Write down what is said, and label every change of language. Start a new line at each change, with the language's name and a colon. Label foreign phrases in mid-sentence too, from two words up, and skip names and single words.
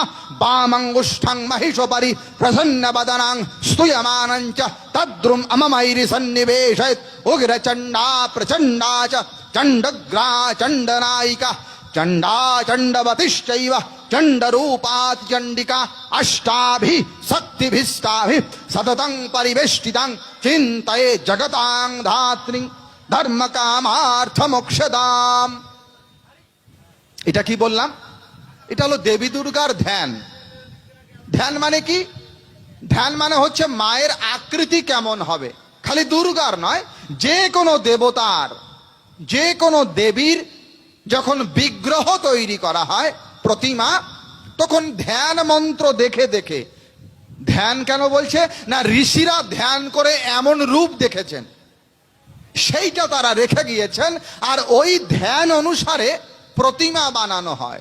Sanskrit: वामङ्गुष्ठं महिषोपरि प्रसन्नवदनं स्तूयमानं च तद्रुम् अममैरि सन्निवेशयेत् उग्रचण्डा प्रचण्डा च चण्डग्रा चण्डनायिका चण्डा चण्डवतिश्चैव चण्डरूपात् चण्डिका अष्टाभिः शक्तिभिस्ताभिः सततं परिवेष्टितं चिन्तये जगतां धात्रीं धर्म कामार्थ मोक्षदाम।
Bangla: এটা কি বললাম? এটা হলো দেবী দুর্গার ধ্যান। ধ্যান মানে কি? ধ্যান মানে হচ্ছে মায়ের আকৃতি কেমন হবে, খালি দুর্গার নয়, যে কোনো দেবতার, যে কোনো দেবীর যখন বিগ্রহ তৈরি করা হয়, প্রতিমা, তখন ধ্যান মন্ত্র দেখে দেখে, ধ্যান কেন বলছে না, ঋষিরা ধ্যান করে এমন রূপ দেখেছেন, সেইটা তারা রেখে গিয়েছেন, আর ওই ধ্যান অনুসারে প্রতিমা বানানো হয়।